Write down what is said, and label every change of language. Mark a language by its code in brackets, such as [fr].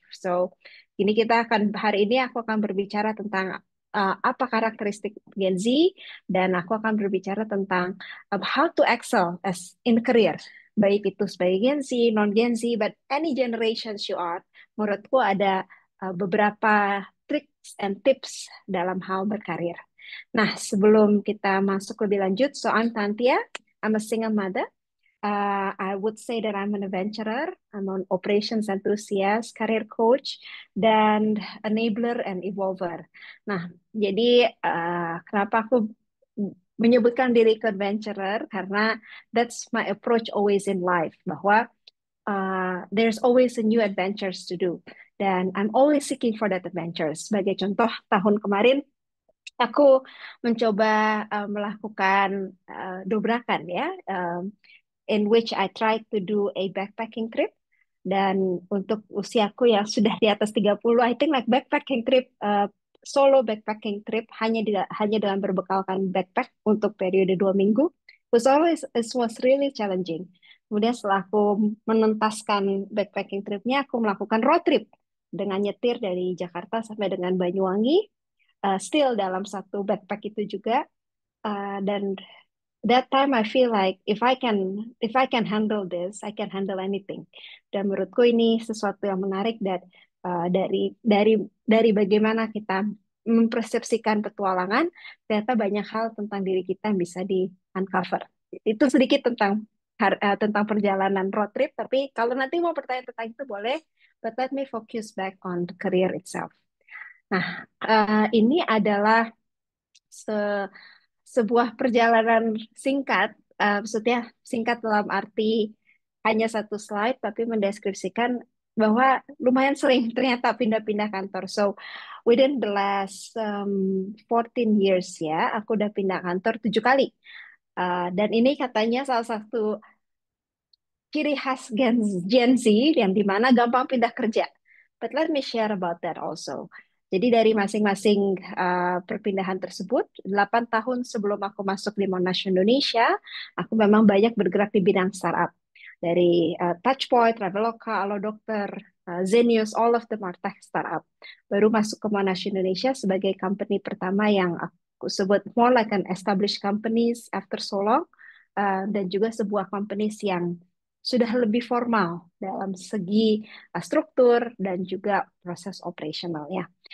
[id] So, ini kita akan hari ini aku akan berbicara tentang apa karakteristik Gen Z, dan aku akan berbicara tentang [en] how to excel as in career. [id] Baik itu sebagai Gen Z, non Gen Z, [en] but any generations you are. [id] Menurutku ada beberapa [en] tricks and tips [id] dalam hal berkarir. Nah, sebelum kita masuk lebih lanjut, [en] so I'm Tantia, I'm a single mother. I would say that I'm an adventurer, I'm an operations enthusiast, career coach, dan enabler and evolver. [id] Nah, jadi kenapa aku menyebutkan diri ke adventurer? [en] Karena that's my approach always in life, bahwa there's always a new adventures to do. Dan I'm always seeking for that adventure. [id] Sebagai contoh, tahun kemarin aku mencoba melakukan dobrakan ya, [en] in which I tried to do a backpacking trip. [id] Dan untuk usiaku yang sudah di atas 30, [en] I think like backpacking trip, [id] solo backpacking trip hanya dengan berbekalkan backpack untuk periode 2 minggu, [en] it was really challenging. [id] Kemudian setelah aku menuntaskan backpacking tripnya, aku melakukan road trip dengan nyetir dari Jakarta sampai dengan Banyuwangi, still dalam satu backpack itu juga. [en] Dan that time I feel like if I can handle this, I can handle anything. [id] Dan menurutku ini sesuatu yang menarik, dan dari bagaimana kita mempersepsikan petualangan, ternyata banyak hal tentang diri kita yang bisa di uncover. Itu sedikit tentang tentang perjalanan road trip. Tapi kalau nanti mau bertanya tentang itu boleh, [en] but let me focus back on the career itself. [id] Nah, ini adalah se- sebuah perjalanan singkat, maksudnya singkat dalam arti hanya satu slide, tapi mendeskripsikan bahwa lumayan sering ternyata pindah-pindah kantor. [en] So, within the last 14 years [id] ya, aku udah pindah kantor 7 kali. Dan ini katanya salah satu ciri khas Gen Z yang dimana gampang pindah kerja. [en] But let me share about that also. [id] Jadi dari masing-masing perpindahan tersebut, 8 tahun sebelum aku masuk di Monash Indonesia, aku memang banyak bergerak di bidang startup. Dari Touchpoint, Traveloka, Allo Dokter, Zenius, [en] all of them are tech startup. [id] Baru masuk ke Monash Indonesia sebagai company pertama yang aku sebut [en] more like an established companies after so long, [id] dan juga sebuah companies yang sudah lebih formal dalam segi struktur dan juga proses operasionalnya.